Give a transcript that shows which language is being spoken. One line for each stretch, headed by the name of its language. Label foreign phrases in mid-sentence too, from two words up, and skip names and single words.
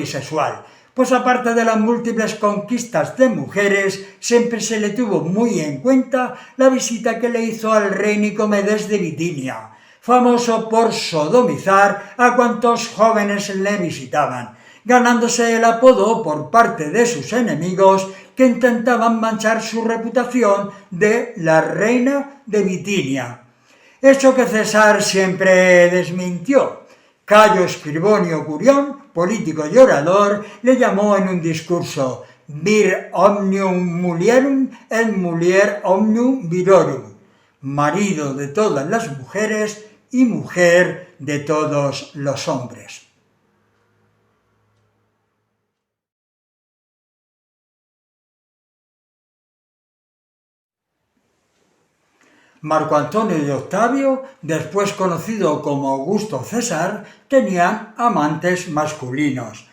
Spanish: bisexual, pues aparte de las múltiples conquistas de mujeres, siempre se le tuvo muy en cuenta la visita que le hizo al rey Nicomedes de Bitinia, famoso por sodomizar a cuantos jóvenes le visitaban, ganándose el apodo por parte de sus enemigos, que intentaban manchar su reputación de la reina de Bitinia. Hecho que César siempre desmintió. Cayo Escribonio Curión, político y orador, le llamó en un discurso
Latin: vir omnium mulierum et mulier omnium virorum,
Spanish: marido de todas las mujeres y mujer de todos los hombres. Marco Antonio y Octavio, después conocido como Augusto César, tenían amantes masculinos.